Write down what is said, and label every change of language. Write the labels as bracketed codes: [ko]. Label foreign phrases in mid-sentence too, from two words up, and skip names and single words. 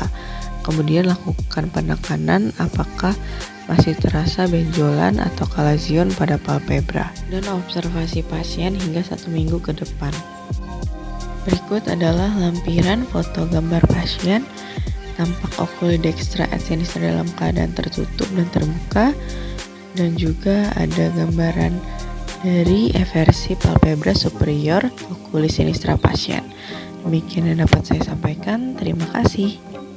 [id] Kemudian lakukan penekanan apakah masih terasa benjolan atau kalazion pada palpebra, dan observasi pasien hingga 1 minggu ke depan. Berikut adalah lampiran foto gambar pasien. Tampak [la] oculodextra et sinistra [id] dalam keadaan tertutup dan terbuka, dan juga ada gambaran dari eversi [la] palpebra superior oculis sinistra [id] pasien. Demikian yang dapat saya sampaikan. Terima kasih.